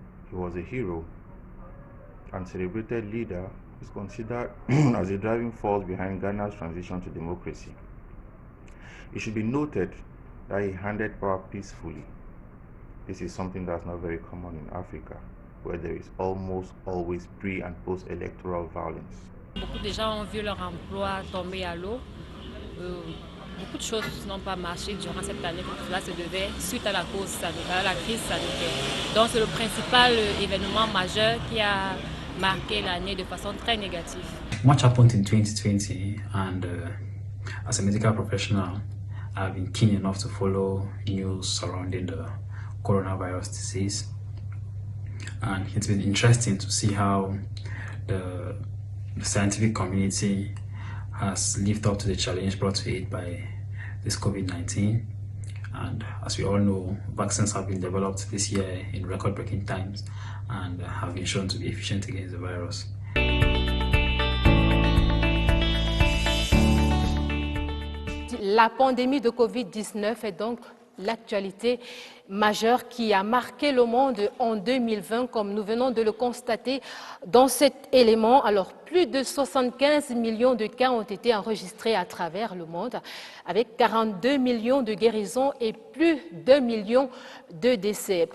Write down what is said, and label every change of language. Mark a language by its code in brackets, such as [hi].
[en] He was a hero and celebrated leader is considered as a driving force behind Ghana's transition to democracy. It should be noted that he handed power peacefully. This is something that's not very common in Africa, where there is almost always pre- and post-electoral violence. [fr] Beaucoup de gens ont vu leur emploi tomber à l'eau. Beaucoup de choses n'ont pas marché durant cette année, comme cela se devait, suite à la crise sanitaire. Donc c'est le principal événement majeur qui a marqué l'année de façon très négative. [en] Much happened in 2020, and as a medical professional, I've been keen enough to follow news surrounding the coronavirus disease. And it's been interesting to see how the the scientific community has lived up to the challenge brought to it by this COVID-19. And as we all know, vaccines have been developed this year in record-breaking times and have been shown to be efficient against the virus. [fr] La pandémie de Covid-19 est donc l'actualité majeure qui a marqué le monde en 2020, comme nous venons de le constater dans cet élément. Alors, plus de 75 millions de cas ont été enregistrés à travers le monde, avec 42 millions de guérisons et plus d'1 million de décès.